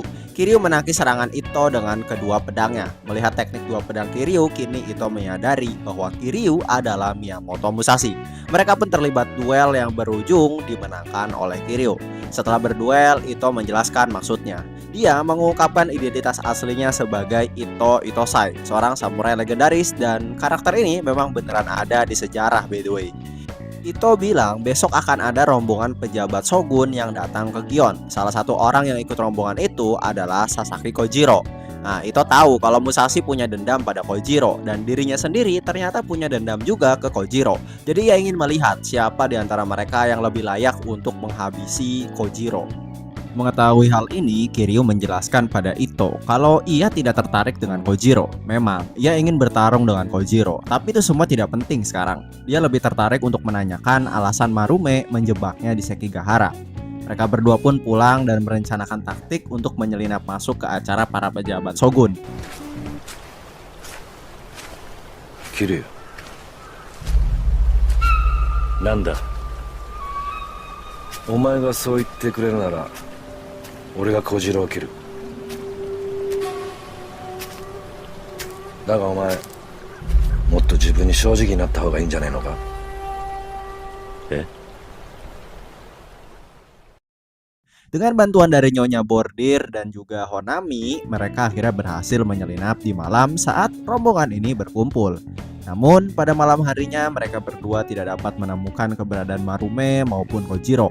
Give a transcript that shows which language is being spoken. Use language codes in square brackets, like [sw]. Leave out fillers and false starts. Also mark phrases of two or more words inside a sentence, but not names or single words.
[id] Kiryu menangkis serangan Ito dengan kedua pedangnya. Melihat teknik dua pedang Kiryu, kini Ito menyadari bahwa Kiryu adalah Miyamoto Musashi. Mereka pun terlibat duel yang berujung dimenangkan oleh Kiryu. Setelah berduel, Ito menjelaskan maksudnya. Dia mengungkapkan identitas aslinya sebagai Ito Itosai, seorang samurai legendaris, dan karakter ini memang beneran ada di sejarah [en] by the way. [id] Ito bilang besok akan ada rombongan pejabat shogun yang datang ke Gion. Salah satu orang yang ikut rombongan itu adalah Sasaki Kojiro. Nah, Ito tahu kalau Musashi punya dendam pada Kojiro dan dirinya sendiri ternyata punya dendam juga ke Kojiro. Jadi ia ingin melihat siapa di antara mereka yang lebih layak untuk menghabisi Kojiro. Mengetahui hal ini, Kiryu menjelaskan pada Ito kalau ia tidak tertarik dengan Kojiro. Memang, ia ingin bertarung dengan Kojiro, tapi itu semua tidak penting sekarang. Dia lebih tertarik untuk menanyakan alasan Marume menjebaknya di Sekigahara. Mereka berdua pun pulang dan merencanakan taktik untuk menyelinap masuk ke acara para pejabat shogun. [ja] Kiryu, Nanda, お前がそう言ってくれるなら俺が小次郎を切る。だがお前もっと自分に正直になった方がいいんじゃねえのか。え？ [id] Dengan bantuan dari Nyonya Bordir dan juga Honami, mereka akhirnya berhasil menyelinap di malam saat rombongan ini berkumpul. Namun pada malam harinya mereka berdua tidak dapat menemukan keberadaan Marume maupun Kojiro.